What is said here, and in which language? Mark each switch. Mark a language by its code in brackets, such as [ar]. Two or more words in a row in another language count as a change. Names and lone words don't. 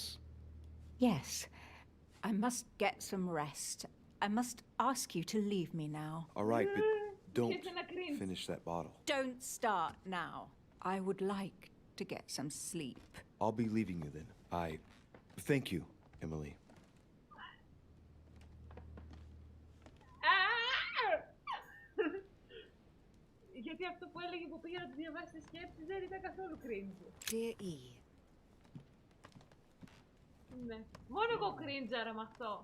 [en] Yes. I must get some rest. I must ask you to leave me now. All right, but don't finish that bottle. Don't start now. I would like to get some sleep. I'll be leaving you then. Thank you, Emily. [el] Γιατί αυτό που έλεγε που πήγε να του διαβάσει τις σκέψεις δεν ήταν καθόλου cringe. [en] Dear E. [el] Ναι. Μόνο εγώ cringe με αυτό.